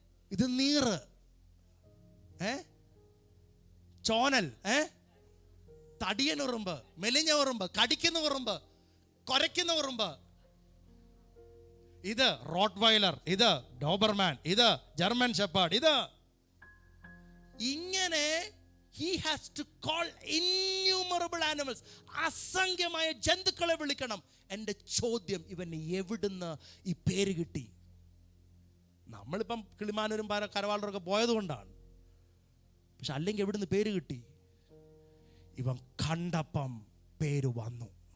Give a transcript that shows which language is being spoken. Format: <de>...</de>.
<ml>ഇത് നീറ്, ചോനൽ, തടിയൻ ഉറുമ്പ്, മെലിഞ്ഞ ഉറുമ്പ്, കടിക്കുന്ന ഉറുമ്പ്, കൊരയ്ക്കുന്ന ഉറുമ്പ്. ഇത് റോട്ട്വൈലർ, ഇത് ഡോബർമാൻ, ഇത് ജർമ്മൻ ഷെപ്പേർഡ്. ഇത് ഇങ്ങനെ</ml> <en>he has to call innumerable animals.</en> <ml>അസംഖ്യമായ ജന്തുക്കളെ വിളിക്കണം. എൻ്റെ ചോദ്യം, ഇവന് എവിടുന്ന് ഈ പേര് കിട്ടി? നമ്മളിപ്പം കിളിമാനൂരും കരവാളൂരൊക്കെ പോയത് കൊണ്ടാണ്. പക്ഷെ അല്ലെങ്കിൽ എവിടുന്ന് പേര് കിട്ടി? ഇവൻ കണ്ടപ്പം പേര് വന്നു.</ml>